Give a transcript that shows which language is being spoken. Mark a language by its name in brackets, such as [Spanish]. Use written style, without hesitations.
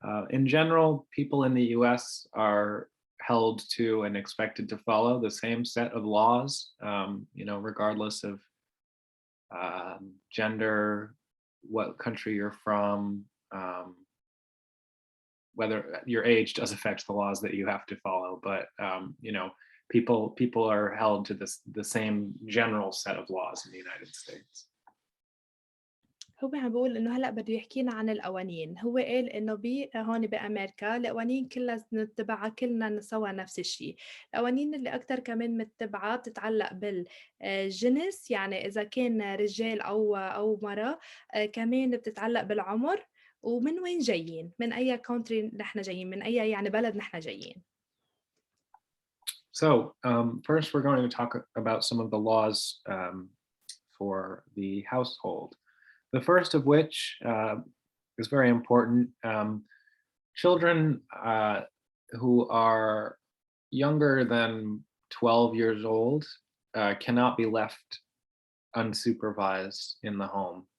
[English] In general, people in the US are held to and expected to follow the same set of laws, you know, regardless of gender, what country you're from, whether your age does affect the laws that you have to follow, but you know, people are held to the same general set of laws in the United States. [Arabic] هو عم بيقول إنه هلأ بده يحكينا عن القوانين. هو قال إنه هون بأمريكا القوانين كلها نتبعها كلنا سوا نفس الشيء. القوانين اللي أكتر كمان متبعة بتتعلق بالجنس، يعني إذا كان رجال أو مرأة، كمان بتتعلق بالعمر، ومن وين جايين، من أي country نحن جايين، من أي يعني بلد نحن جايين. [English] So first, we're going to talk about some of the laws for the household. The first of which is very important. Children who are younger than 12 years old cannot be left unsupervised in the home.